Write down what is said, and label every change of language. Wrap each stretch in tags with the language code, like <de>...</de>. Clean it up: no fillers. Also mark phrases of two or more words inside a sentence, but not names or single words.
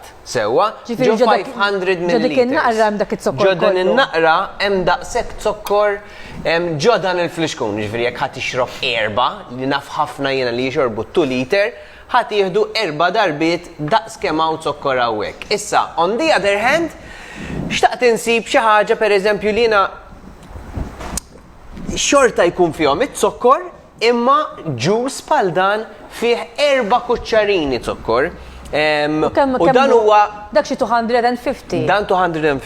<mt>Sewa, ġo 500 milliliters. Ġo dik in-naqra hemm dak it-zokkor. Ġo dan in-naqra hemm daqshekk zokkor ġo dan il-fl-xkun, ġifieri jekk ħadd ixrob erba' li naf ħafna jiena li jixorbu 2 liter, ħadd jieħdu 4 darbiet daqs kemm hawn zokkor hawnhekk. Issa,</mt> <en>on the other hand,</en> <mt>xtaqt insib xi ħaġa pereżempju li jiena xorta jkun fihom it-zokkor imma ġus bħal dan fih 4 kuċċarini zokkor. U dan huwa dak xi 250. Dan 250.</mt>